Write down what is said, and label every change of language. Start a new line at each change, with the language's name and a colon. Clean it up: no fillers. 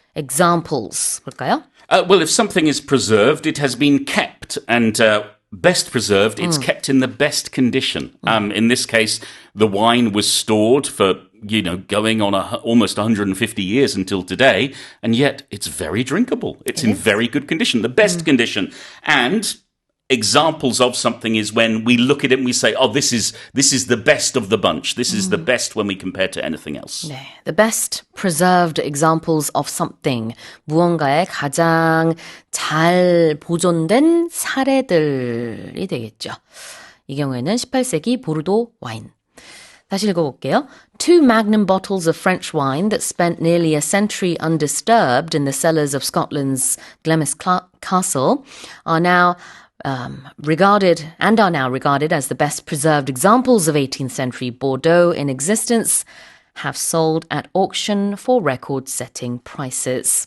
English: examples
Korean: 볼까요?
English: Well, if something is preserved, it has been kept, and best preserved, it's kept in the best condition. In this case, the wine was stored for, going on almost 150 years until today, and yet it's very drinkable. It's in very good condition, the best condition. And examples of something is when we look at it and we say, oh, this is the best of the bunch. This is the best when we compare to anything else. 네, the best preserved examples of something.
Korean: 무언가의 가장 잘 보존된 사례들이 되겠죠. 이 경우에는 18세기 보르도 와인. 다시 읽어볼게요.
English: 2 magnum bottles of French wine that spent nearly a century undisturbed in the cellars of Scotland's Glemis castle are now regarded as the best preserved examples of 18th century Bordeaux in existence, have sold at auction for record-setting prices.